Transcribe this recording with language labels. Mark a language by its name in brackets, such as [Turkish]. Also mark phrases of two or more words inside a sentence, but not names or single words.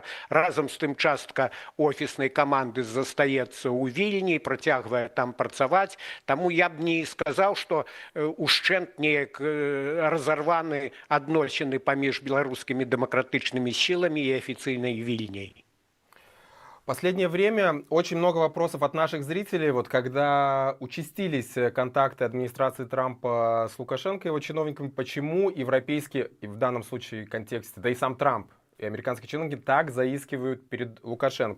[Belarusian] Разам з тым частка офіснай каманды застаецца ў Вільні, працягвае там працаваць. Таму я б не сказаў, што ушчэнт неяк разарваны адносіны паміж беларускімі дэмакратычнымі сіламі і афіцыйнай Вільняй. [Russian] Последнее время очень много вопросов от наших зрителей, вот когда участились контакты администрации Трампа с Лукашенко и его чиновниками, почему европейские, и в данном случае контексте, да и сам Трамп, и американские чиновники так заискивают перед Лукашенко.